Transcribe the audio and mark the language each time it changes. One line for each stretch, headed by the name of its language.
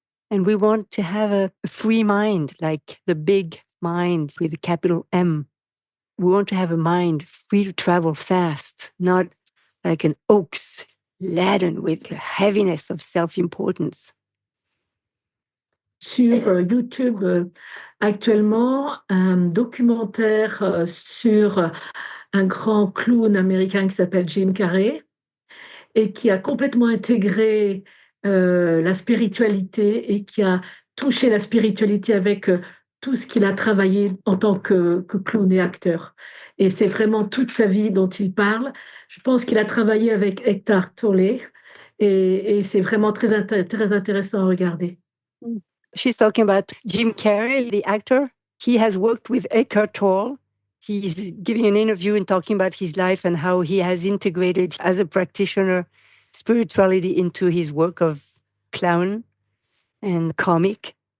English: And we want to have a free mind, like the big mind with a capital M. We want to have a mind free to travel fast, not like an ox laden with the heaviness of self-importance.
French: Sur YouTube, actuellement, un documentaire sur un grand clown américain qui s'appelle Jim Carrey et qui a complètement intégré la spiritualité et qui a touché la spiritualité avec tout ce qu'il a travaillé en tant que clown et acteur. Et c'est vraiment toute sa vie dont il parle. Je pense qu'il a travaillé avec Eckhart Tolle et c'est vraiment très intéressant à regarder.
English: She's talking about Jim Carrey, the actor. He has worked with Eckhart Tolle. He's giving an interview and talking about his life and how he has integrated as a practitioner spirituality into his work of clown and comic.